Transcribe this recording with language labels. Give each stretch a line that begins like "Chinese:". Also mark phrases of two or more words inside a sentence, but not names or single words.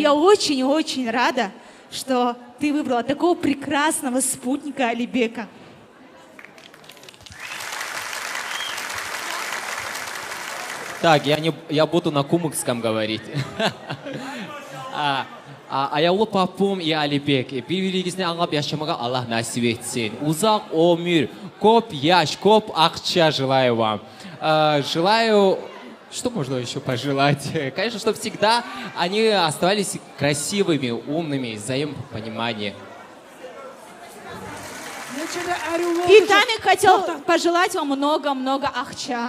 Russian: Я очень-очень рада, что ты выбрала такого прекрасного спутника Алибека. Так, я буду на кумыкском говорить.
Kumyk: Аяулы Папум и Алибек, бир-биригизни англап яшамагъа Аллагь насип этсин. Узакъ ёмюр, көп яш, көп акча
Russian: желаю вам. Желаю, что можно еще пожелать? Конечно, чтобы всегда они оставались красивыми, умными, взаимопонимание. И Тамик хотел пожелать вам много-много ахча.